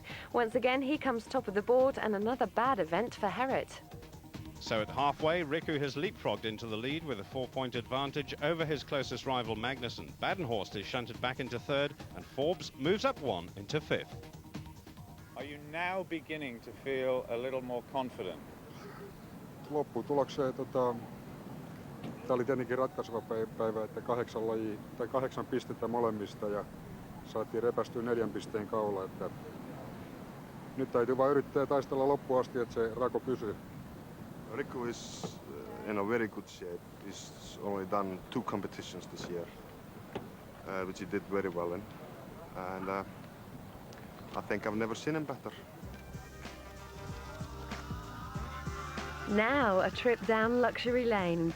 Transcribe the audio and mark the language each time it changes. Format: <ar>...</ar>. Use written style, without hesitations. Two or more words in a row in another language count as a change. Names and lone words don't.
<en>Once again, he comes top of the board, and another bad event for Gerrit. So at halfway, Riku has leapfrogged into the lead with a 4-point advantage over his closest rival Magnússon. Badenhorst is shunted back into third, and Forbes moves up one into fifth. Are you now beginning to feel a little more confident?</en> <fi>Lopputulokseen tämä oli tietenkin ratkaiseva päivä, että 8 pistettä molemmista ja saatiin repästyä 4 pisteen kaula. Että nyt täytyy vain yrittää taistella loppuun asti, että se rako pysyy.</fi> <en>Riku is in a very good shape. He's only done 2 competitions this year, which he did very well in. And I think I've never seen him better. Now a trip down luxury lane.</en>